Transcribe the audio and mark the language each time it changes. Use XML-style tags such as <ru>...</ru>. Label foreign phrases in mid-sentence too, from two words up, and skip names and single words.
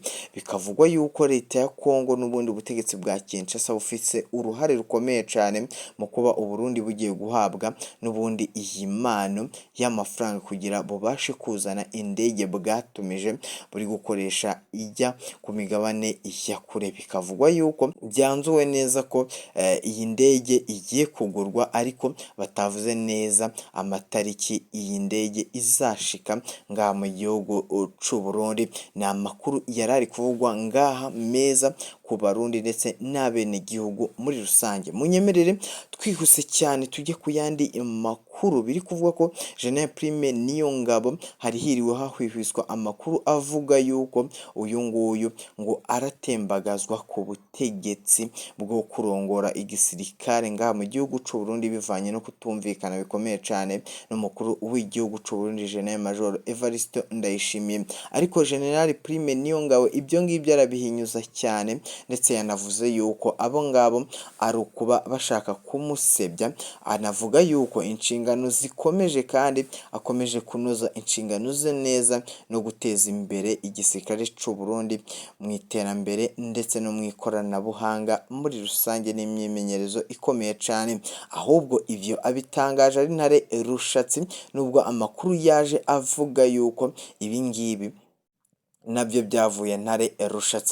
<rw>Bikavugwa yuko leta ya Kongo n'ubundi butegetsi bwa Kinshasa bufite uruhare rukomeye cyane mu kuba Uburundi bugiye guhabwa n'ubundi iyi mpano y'amafaranga kugira bubashe kuzana indege bwatumije buri gukoresha ijya ku migabane ya kure. Bikavugwa yuko byanzuwe neza ko iyi ndege igiye kugurwa, ariko batavuze neza amatariki iyi ndege izashika ngaha mu gihugu c'u Burundi. Ni amakuru yari ari kuvugwa ngaha meza ku Barundi ndetse n'abenegihugu muri rusange. Munyemerere twihuse cyane tujye ku yandi makuru. Biri kuvuga ko General Prime Niyongabo hari hiriwe hahwihwiswa amakuru avuga yuko uyu nguyu ngo aratembagazwa ku butegetsi bwo kurongora igisirikare ngaha mu gihugu c'u Burundi, bivanye no kutumvikana bikomeye cyane n'umukuru w'igihugu c'u Burundi General Major Evariste Ndayishimiye. Ariko General Prime Niyongabo ibyo ngibyo arabihinyuza cyane, ndetse yanavuze yuko abo ngabo ari ukuba bashaka kumusebya. Anavuga yuko inshingano zikomeje kandi akomeje kunoza inshingano ze neza no guteza imbere igisirikare c'u Burundi mu iterambere ndetse no mu ikoranabuhanga muri rusange n'imyimenyerezo ikomeye cyane. Ahubwo ibyo abitangaje ari ntare rushatsi, nubwo amakuru yaje avuga yuko ibi ngibi nabyo byavuye ntare rushatse.</rw>